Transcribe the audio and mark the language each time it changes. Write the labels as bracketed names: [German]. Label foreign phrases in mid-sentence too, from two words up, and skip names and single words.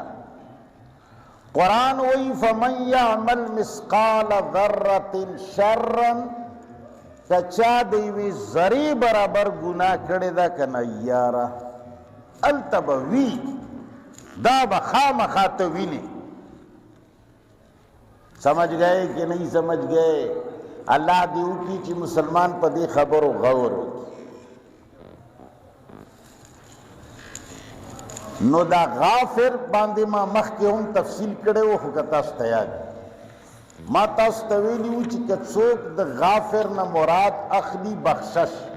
[Pashto] قرآن وایي [Arabic] فمن یعمل مثقال ذره شرا، [Pashto] کچا د یوې ذرې برابر ګناه کړې ده که نه یاره الته به وي، دا به خامخا ته ویني. [Urdu] سمجھ گئے کہ نہیں سمجھ گئے؟ [Pashto] اللہ دې وکړي چې مسلمان په دې خبرو غور وکړي. نو دا غافر باندې ما مخکې هم تفصیل کړی و، خو که تاسو ته یاد ما تاسو ته ویلي وو چې که څوک د غافر نه مراد اخلي بخشش،